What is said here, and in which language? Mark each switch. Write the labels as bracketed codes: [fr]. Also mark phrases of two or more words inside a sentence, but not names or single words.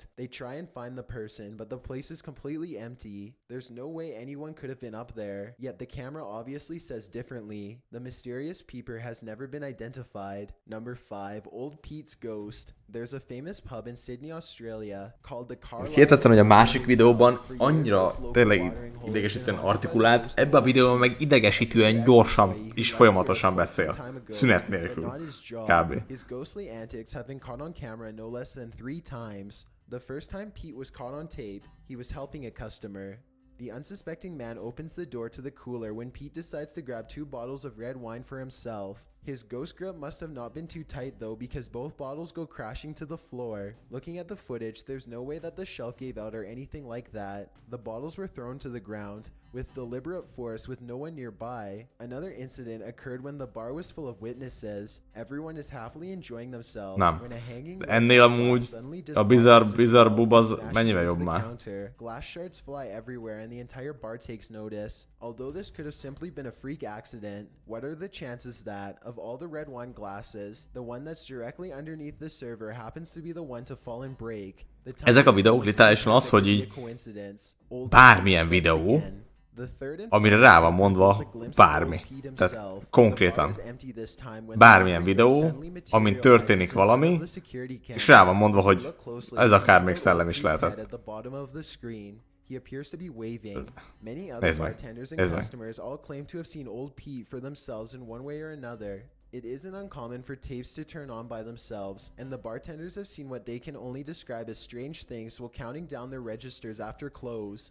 [en] They try and find the person, but the place is completely empty. There's no way anyone could have been up there, yet the camera obviously says differently. The mysterious peeper has never been identified. Number 5. Old Pete's Ghost. There's a famous pub in Sydney, Australia called the Carlisle. [hu] Hihetetlen, hogy a másik videóban annyira tényleg idegesítően artikulált, ebben a videóban meg idegesítően gyorsan és folyamatosan beszél. Szünet nélkül. Kb. [en] His ghostly antics have been caught on camera no less than 3 times. The first time Pete was caught on tape, he was helping a customer. The unsuspecting man opens the door to the cooler when Pete decides to grab 2 bottles of red wine for himself. His ghost grip must have not been too tight though, because both bottles go crashing to the floor. Looking at the footage, there's no way that the shelf gave out or anything like that. The bottles were thrown to the ground with deliberate force with no one nearby. Another incident occurred when the bar was full of witnesses. Everyone is happily enjoying themselves [hu] Nem. [en] when a hanging [hu] Ennél amúgy a bizarr bub az mennyivel jobb már. [en] Glass shards fly everywhere and the entire bar takes notice. Although this could have simply been a freak accident, what are the chances that, of all the red wine glasses, the one that's directly underneath the server happens to be the one to fall and break? [hu] Ezek a videók literálisan az, hogy így bármilyen videó, amire rá van mondva bármi. Tehát konkrétan bármilyen videó, amin történik valami, és rá van mondva, hogy ez akár még szellem is lehetett. [en] He appears to be waving. Many other [hu] Nézd meg. [en] bartenders and customers all claim to have seen old Pete for themselves in one way or another. It isn't uncommon for tapes to turn on by themselves, and the bartenders have seen what they can only describe as strange things while counting down their registers after close.